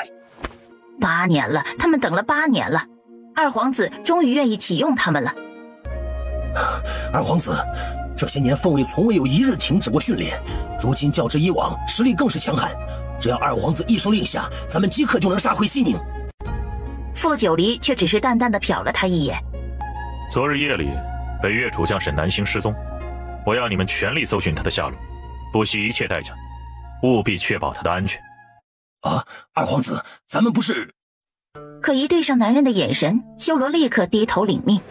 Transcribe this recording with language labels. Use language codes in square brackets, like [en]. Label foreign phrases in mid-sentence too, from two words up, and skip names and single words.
[zh] 8 年了，他們等了8年了，二皇子終於願意啟用他們了。二皇子，這些年鳳衛從未有一日停止過訓練，如今較之以往，實力更是強悍。只要二皇子一聲令下，咱們即刻就能殺回西寧。傅九黎卻只是淡淡地瞟了他一眼。昨日夜裡，北越主將沈南星失蹤，我要你們全力搜尋他的下落，不惜一切代價，務必確保他的安全。啊，二皇子，咱們不是…… 可一對上男人的眼神，修羅立刻低頭領命。